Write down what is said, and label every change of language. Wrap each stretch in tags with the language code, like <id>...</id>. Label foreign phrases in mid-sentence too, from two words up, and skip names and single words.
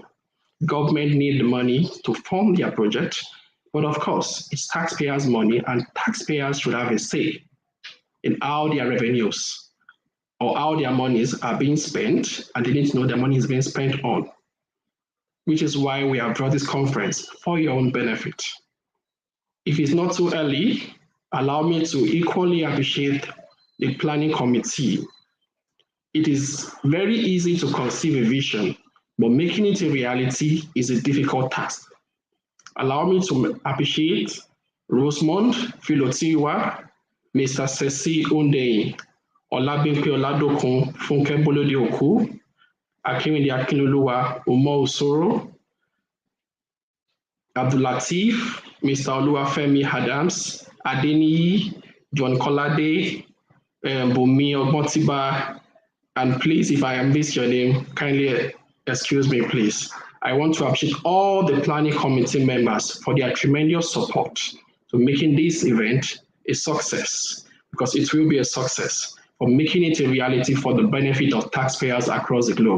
<en>Government need the money to fund their project, but of course, it's taxpayers' money, and taxpayers should have a say in how their revenues or how their monies are being spent, and they need to know their money is being spent on, which is why we have brought this conference for your own benefit. If it's not too early, allow me to equally appreciate the planning committee. It is very easy to conceive a vision, but making it a reality is a difficult task. Allow me to appreciate Rosemond Filotiwa, Mr. Sesi Ondeyin, Olabimpe Oladokun, Funke Bolode Oku, Akinrinde Akinloluwa, Umo Usoro, Abdulateef, Mr. Oluwafemi Adams, Adeniyi, John Kolade, Bumi Ogbontiba, and please, if I miss your name, kindly excuse me, please. I want to appreciate all the planning committee members for their tremendous support to making this event a success, because it will be a success, for making it a reality for the benefit of taxpayers across the globe.</en>